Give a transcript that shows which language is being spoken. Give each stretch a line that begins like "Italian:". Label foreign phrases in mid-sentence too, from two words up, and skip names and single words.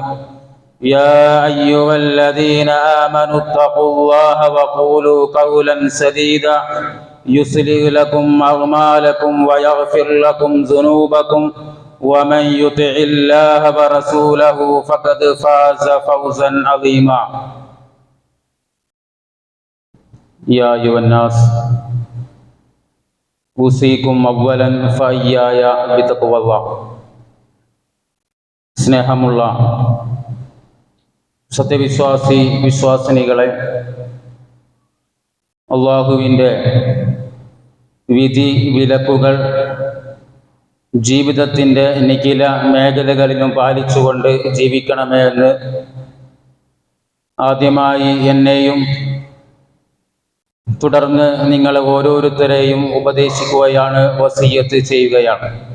Arabic: يا أيها الذين آمنوا اتقوا الله وقولوا قولا سديدا يصلح لكم أعمالكم ويغفر لكم ذنوبكم ومن يطع الله ورسوله فقد فاز فوزا عظيما. يا أيها الناس أوصيكم أولا وإياي بتقوى الله.
Malayalam: സ്നേഹമുള്ള സത്യവിശ്വാസി വിശ്വാസിനികളെ, അള്ളാഹുവിൻ്റെ വിധി വിലക്കുകൾ ജീവിതത്തിൻ്റെ നിഖില മേഖലകളിലും പാലിച്ചുകൊണ്ട് ജീവിക്കണമേ എന്ന് ആദ്യമായി എന്നെയും തുടർന്ന് നിങ്ങളെ ഓരോരുത്തരെയും ഉപദേശിക്കുകയാണ്, വസിയ്യത്ത് ചെയ്യുകയാണ്.